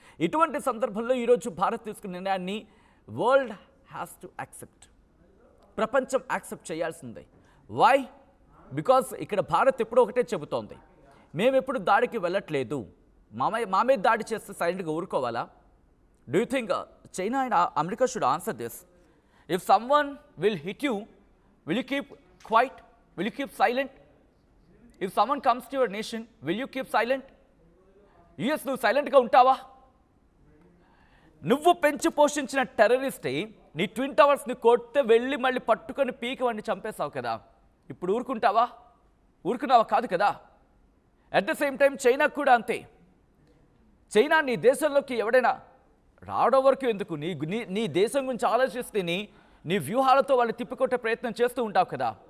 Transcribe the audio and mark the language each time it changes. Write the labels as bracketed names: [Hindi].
[Telugu] ఇటువంటి సందర్భంలో ఈరోజు భారత్ తీసుకున్న నిర్ణయాన్ని [English] world has to accept, [Telugu] ప్రపంచం యాక్సెప్ట్ చేయాల్సిందే. వై? బికాస్ ఇక్కడ భారత్ ఎప్పుడూ ఒకటే చెబుతోంది, మేము ఎప్పుడు దాడికి వెళ్ళట్లేదు, మా మీద దాడి చేస్తే సైలెంట్గా ఊరుకోవాలా? [English] Do you think China and America should answer this? If someone will hit you, will you keep quiet? Will you keep silent? If someone comes to your nation, will you keep silent? [Telugu] US నువ్వు సైలెంట్గా ఉంటావా? నువ్వు పెంచి పోషించిన టెర్రరిస్టే నీ twin టవర్స్ని కొడితే వెళ్ళి మళ్ళీ పట్టుకొని పీకి వాడిని చంపేశావు కదా. ఇప్పుడు ఊరుకున్నావా? కాదు కదా. [English] at the same time [Telugu] China కూడా అంతే. చైనా నీ దేశంలోకి ఎవడైనా రావడం వరకు ఎందుకు, నీ దేశం గురించి ఆలోచిస్తే నీ వ్యూహాలతో వాళ్ళు తిప్పికొట్టే ప్రయత్నం చేస్తూ ఉంటావు కదా.